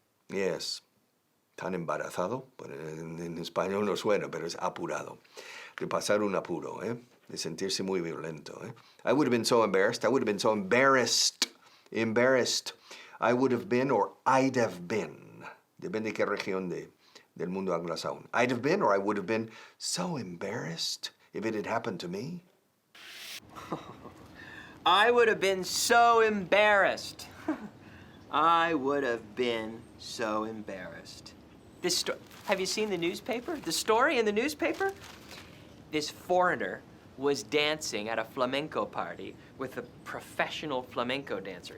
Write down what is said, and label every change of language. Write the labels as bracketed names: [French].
[Spanish] Yes, tan embarazado, pero en español no suena, pero es apurado. De pasar un apuro, de sentirse muy violento. [English] I would have been so embarrassed. I would have been so embarrassed. Embarrassed. I would have been or I'd have been. [Spanish] Depende de qué región del mundo anglosajón. [English] I'd have been or I would have been so embarrassed if it had happened to me. I would have been so embarrassed. I would have been so embarrassed. Have you seen the newspaper? The story in the newspaper? This foreigner was dancing at a flamenco party with a professional flamenco dancer.